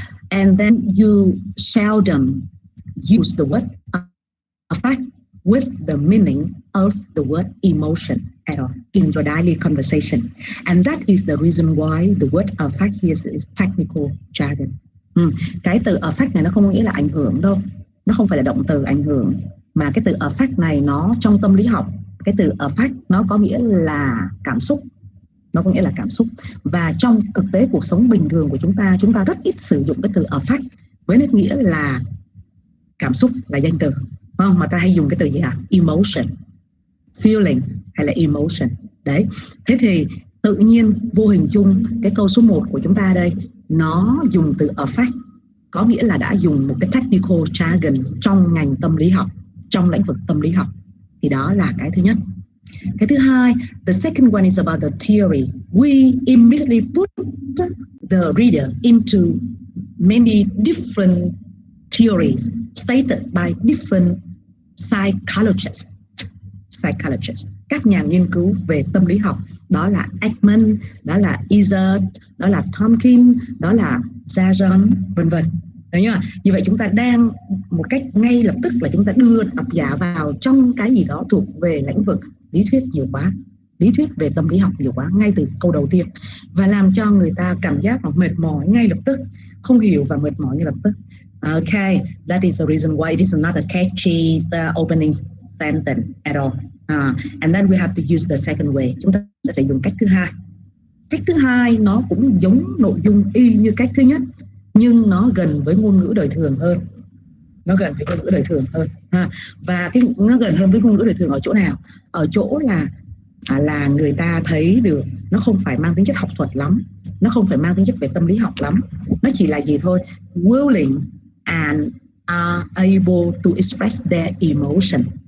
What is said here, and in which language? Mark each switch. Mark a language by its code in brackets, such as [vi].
[en] And then you seldom use the word affect with the meaning of the word emotion at all in your daily conversation. And that is the reason why the word affect here is technical jargon. [vi] Cái từ affect này nó không có nghĩa là ảnh hưởng đâu. Nó không phải là động từ ảnh hưởng, mà cái từ affect này nó trong tâm lý học, cái từ affect nó có nghĩa là cảm xúc. Nó có nghĩa là cảm xúc. Và trong thực tế cuộc sống bình thường của chúng ta rất ít sử dụng cái từ affect với nghĩa là cảm xúc, là danh từ, không? Mà ta hay dùng cái từ gì ạ? Emotion, feeling hay là emotion. Đấy. Thế thì tự nhiên vô hình chung cái câu số 1 của chúng ta đây nó dùng từ affect, có nghĩa là đã dùng một cái technical jargon trong ngành tâm lý học, trong lĩnh vực tâm lý học. Thì đó là cái thứ nhất. Cái thứ hai, [en] the second one is about the theory. We immediately put the reader into many different theories stated by different psychologists. [vi] Các nhà nghiên cứu về tâm lý học. Đó là Ekman, đó là Izzard, đó là Tompkins, đó là Zajon, vân vân. Như vậy chúng ta đang một cách ngay lập tức là chúng ta đưa độc giả vào trong cái gì đó thuộc về lĩnh vực lý thuyết nhiều quá, lý thuyết về tâm lý học nhiều quá ngay từ câu đầu tiên, và làm cho người ta cảm giác mệt mỏi ngay lập tức, không hiểu và mệt mỏi ngay lập tức. [en] Okay, that is the reason why it is not a catchy opening sentence at all. And then we have to use the second way. [vi] Chúng ta sẽ phải dùng cách thứ hai. Cách thứ hai nó cũng giống nội dung y như cách thứ nhất, nhưng nó gần với ngôn ngữ đời thường hơn. Nó gần với ngôn ngữ đời thường hơn. Và nó gần hơn với ngôn ngữ đời thường ở chỗ nào? Ở chỗ là người ta thấy được nó không phải mang tính chất học thuật lắm, nó không phải mang tính chất về tâm lý học lắm, nó chỉ là gì thôi, [en] willing and are able to express their emotion.